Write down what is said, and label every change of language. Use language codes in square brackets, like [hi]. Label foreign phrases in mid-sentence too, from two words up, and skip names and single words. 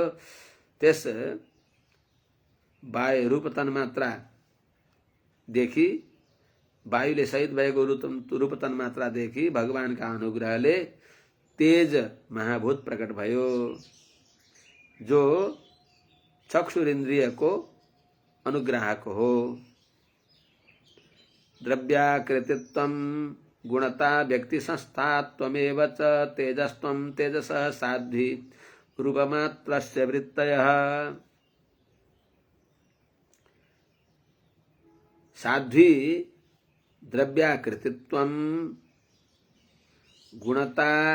[ne] त्यस वायु रूप तन्मात्रा देखि वायुले सहित भएको रूप तन्मात्रा देखि भगवानका अनुग्रहले तेज महाभूत प्रकट भयो, जो चक्षुरिन्द्रियको अनुग्राहक हो। [sa] द्रव्याकृतित्वं गुणता व्यक्ति संस्थात्वमेव च तेजस्त्वं तेजसः साध्वी रूपमात्रस्य वृत्तयः। साध्वी द्रव्याकृतित्वं गुणता